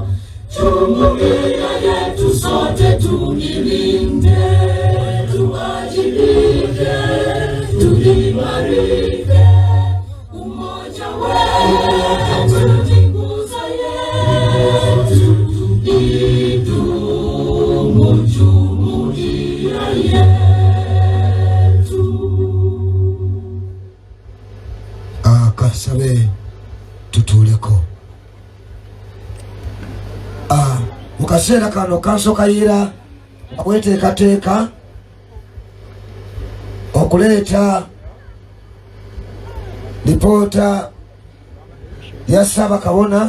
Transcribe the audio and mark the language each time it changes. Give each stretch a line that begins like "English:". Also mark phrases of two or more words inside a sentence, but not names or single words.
Swahili: Jumuiya yetu sote tuilinde, tuwajibike, tuimarike. Umoja wetu ni nguzo yetu, idumu jumuiya yetu.
Ganda: Kasabe tutuleko. Mukasera kano kansokayira akweteekateeka okuleeta lipoota ya Ssaabakabona.